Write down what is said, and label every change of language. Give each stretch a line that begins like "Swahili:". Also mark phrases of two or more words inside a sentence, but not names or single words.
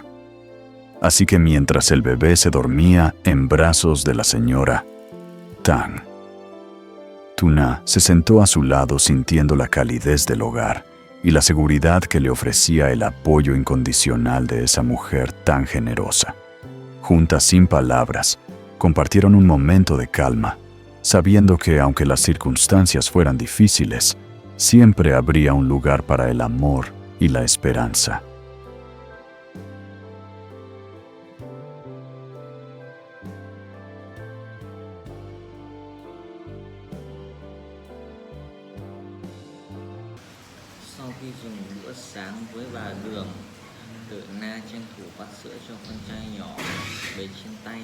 Spanish: Así que mientras el bebé se dormía en brazos de la señora Tang, Tuna se sentó a su lado sintiendo la calidez del hogar y la seguridad que le ofrecía el apoyo incondicional de esa mujer tan generosa. Juntas sin palabras, compartieron un momento de calma, sabiendo que aunque las circunstancias fueran difíciles, siempre habría un lugar para el amor y la esperanza.
Vietnamese: Sau khi dùng bữa sáng với bà Đường, Đợi Na tranh thủ vắt sữa cho con trai nhỏ bế trên tay.